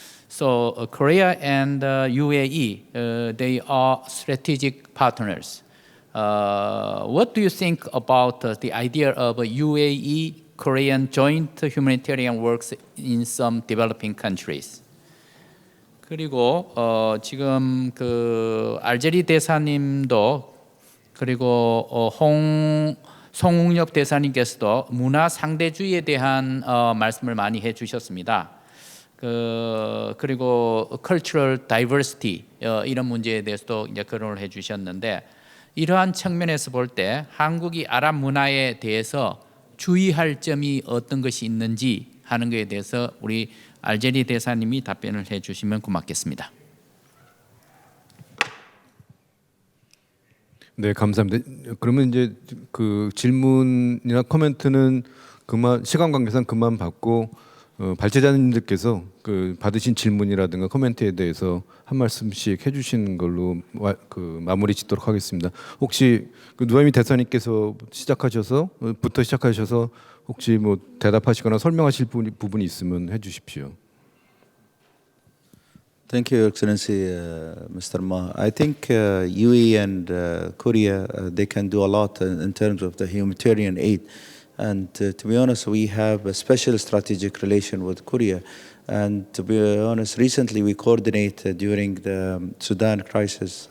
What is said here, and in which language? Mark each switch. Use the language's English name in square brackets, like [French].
[English] So Korea and UAE, they are strategic partners. What do you think about the idea of UAE-Korean joint humanitarian works in some developing countries? [Korean] 그리고 지금 그 알제리 대사님도 그리고 송웅엽 대사님께서도 문화 상대주의에 대한 말씀을 많이 해주셨습니다. 그리고 cultural diversity 이런 문제에 대해서도 이제 거론을 해주셨는데, 이러한 측면에서 볼 때 한국이 아랍 문화에 대해서 주의할 점이 어떤 것이 있는지 하는 것에 대해서 우리 알제리 대사님이 답변을 해주시면 고맙겠습니다. 네, 감사합니다. 그러면 이제 그 질문이나 코멘트는 시간 관계상 그만 받고 발제자님들께서 그 받으신 질문이라든가 코멘트에 대해서 한 말씀씩 해주시는 걸로 마무리 짓도록 하겠습니다. 혹시 그 누아미 대사님께서 부터 시작하셔서 혹시 뭐 대답하시거나 설명하실 부분이 있으면 해주십시오. [English] Thank you, Excellency, Mr. Ma. I think UAE and Korea, they can do a lot in terms of the humanitarian aid. And to be honest, we have a special strategic relation with Korea. And to be honest, recently we coordinated during the Sudan crisis.